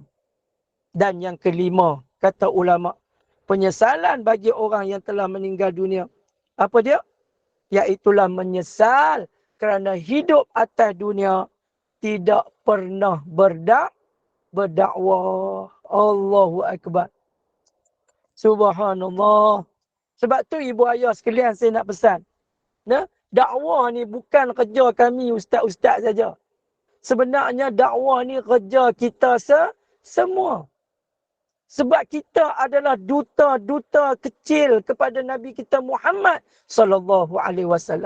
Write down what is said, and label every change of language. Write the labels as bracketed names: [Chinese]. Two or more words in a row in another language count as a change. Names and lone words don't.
[Malay] Dan yang kelima, kata ulama, penyesalan bagi orang yang telah meninggal dunia. Apa dia? Iaitulah menyesal kerana hidup atas dunia tidak pernah berdakwah. [Arabic] الله أكبر. سبحان الله. [Malay] Sebab tu ibu ayah sekalian saya nak pesan. Ya? Dakwah ni bukan kerja kami ustaz-ustaz saja. Sebenarnya dakwah ni kerja kita semua. Sebab kita adalah duta-duta kecil kepada Nabi kita Muhammad [Arabic] صلى الله عليه وسلم.